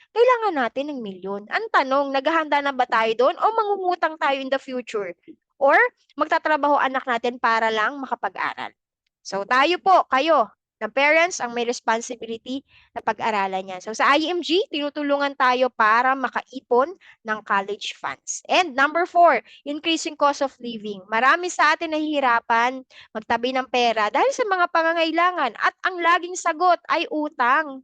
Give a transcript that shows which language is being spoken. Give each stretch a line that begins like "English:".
Filipino: Kailangan natin ng milyon. Ang tanong, naghahanda na ba tayo doon o mangungutang tayo
English: in the future?
Filipino: Or magtatrabaho anak natin para lang makapag-aral? So tayo po, kayo, na parents, ang may responsibility na pag-aralan yan. So sa IMG, tinutulungan tayo para makaipon ng college funds.
English: And number 4, increasing cost of living.
Filipino: Marami sa atin nahihirapan magtabi ng pera dahil sa mga pangangailangan at ang laging sagot ay utang.